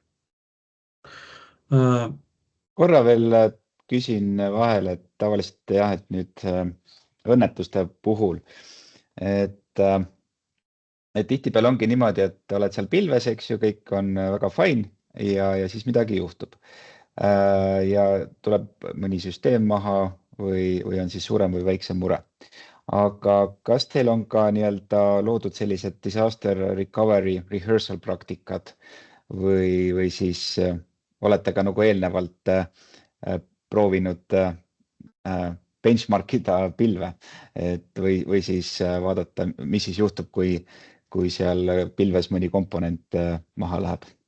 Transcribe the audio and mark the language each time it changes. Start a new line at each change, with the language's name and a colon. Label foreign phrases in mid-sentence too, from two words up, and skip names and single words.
Estonian: Korra veel küsin vahel, et tavaliselt jah, et nüüd õnnetuste puhul, et tihtipeale ongi niimoodi, et oled seal pilves, eks ju, kõik on väga fine ja siis midagi juhtub. Ja tuleb mõni süsteem maha või on siis suurem või väiksem mure. Aga kas teil on ka nii-öelda loodud sellised
English: disaster recovery rehearsal
Estonian: praktikad või siis olete ka nagu eelnevalt proovinud benchmarkida pilve või siis vaadata, mis siis juhtub, kui seal pilves mõni komponent maha läheb?